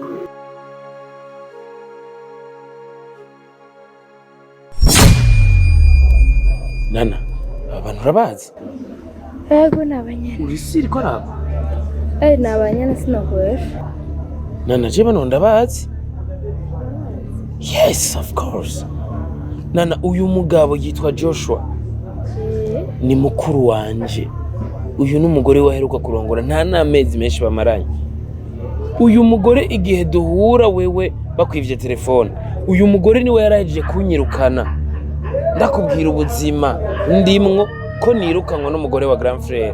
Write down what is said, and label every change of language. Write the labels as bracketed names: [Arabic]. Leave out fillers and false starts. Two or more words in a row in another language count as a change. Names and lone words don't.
[Rundi] Nana, abantu urabazi? Yego nabanyana. Urisiri ko arabo? Nabanyana sinakoresha. Nana, je bano ndabazi? [English] Yes, of course. [Rundi] Nana, uyu mugabo yitwa Joshua. Ni mukuru wanje. Uyu n'umugore waheruka kurongora nta n'amezi menshi bamaranye. Uyu mugore igihe duhura wewe bakwivye telefone, uyu mugore niwe yarahejeje kunyirukana. Ndakubwira ubuzima ndimwo ko nirukanwa n'umugore wa [French] grand frère.